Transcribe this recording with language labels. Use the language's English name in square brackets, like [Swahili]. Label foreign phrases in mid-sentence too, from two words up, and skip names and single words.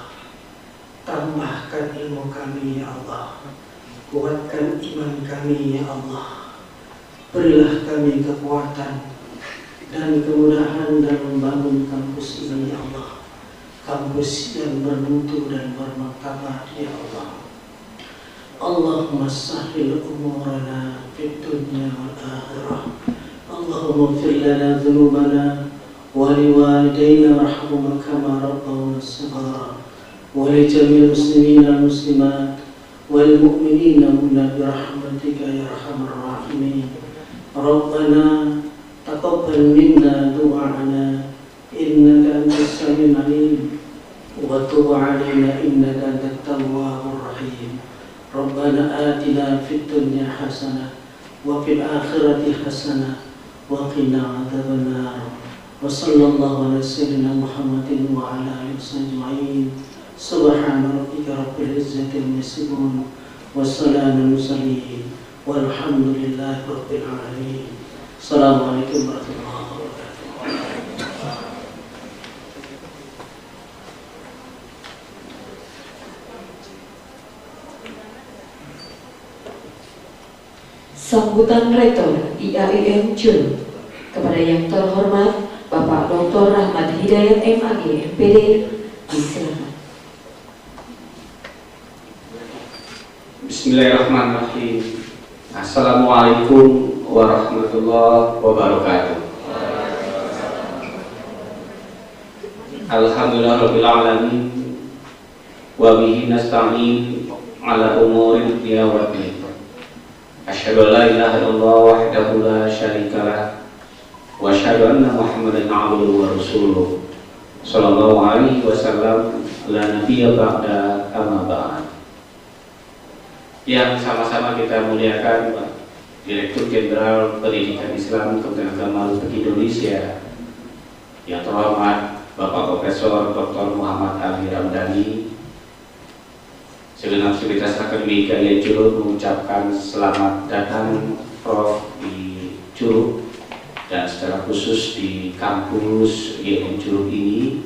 [Indonesian] Tambahkan ilmu kami [Arabic] ya Allah. [Indonesian] Kuatkan iman kami [Arabic] ya Allah. [Indonesian] Berilah kami kekuatan dan kemudahan dalam membangun kampus ini [Arabic] ya Allah. [Indonesian] Kampus yang bermutu dan bermartabat [Arabic] ya Allah. اللهم سهل أمورنا في الدنيا والآخرة. اللهم اغفر لنا ذنوبنا ولوالدينا وارحمهم كما ربونا صغارا ولجميع المسلمين والمسلمات والمؤمنين برحمتك يا أرحم الراحمين. ربنا تقبل منا دعاءنا إنك أنت السميع العليم وتب علينا إنك أنت التواب الرحيم. ربنا آتنا في الدنيا حسنة وفي الآخرة حسنة وقنا عذاب النار. وصلى الله على سيدنا محمد وعلى آله وسلم. سبحان ربك رب العزة عما يصفون وسلام مرسلين والحمد لله رب العالمين. السلام عليكم ورحمة الله وبركاته. [Indonesian] Sambutan Rektor IAIN Jul kepada yang terhormat Bapak Dr. Rahmat Hidayat MAG MPD, disilakan. [Arabic] Bismillahirrahmanirrahim. السلام عليكم ورحمة الله وبركاته. الحمد لله رب العالمين وبه نستعين على أمور الدنيا والدين. أشهد أن لا إله إلا الله وحده لا شريك له وأشهد أن محمدا عبده ورسوله صلى الله عليه وسلم لا نبي بعده أما بعد. [Indonesian] Yang sama-sama kita muliakan Pak Direktur Jenderal Pendidikan Islam Kementerian Agama Republik Indonesia, yang terhormat Bapak Profesor Dr. Muhammad Ali Ramdhani, segenap sivitas akademik IAIN Curug mengucapkan selamat datang Prof di Curug dan secara khusus di kampus IAIN Curug ini.